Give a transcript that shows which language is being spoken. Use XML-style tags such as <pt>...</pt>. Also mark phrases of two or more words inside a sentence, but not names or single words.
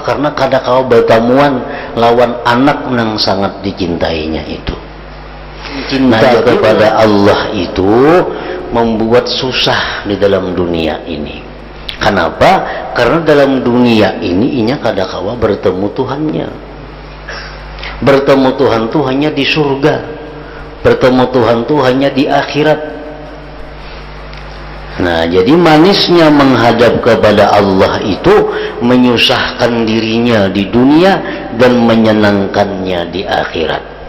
<bjn>Karena kada kau bertemuan lawan anak nang sangat dicintainya itu.</bjn> <id>Cinta kepada Allah itu membuat susah di dalam dunia ini.</id> <bjn>Kenapa? Karena dalam dunia ini inya kada kawa bertemu Tuhannya.</bjn> <id>Bertemu Tuhan itu hanya di surga. Bertemu Tuhan itu hanya di akhirat. Nah, jadi manisnya menghadap kepada Allah itu menyusahkan dirinya di dunia dan menyenangkannya di akhirat.</id>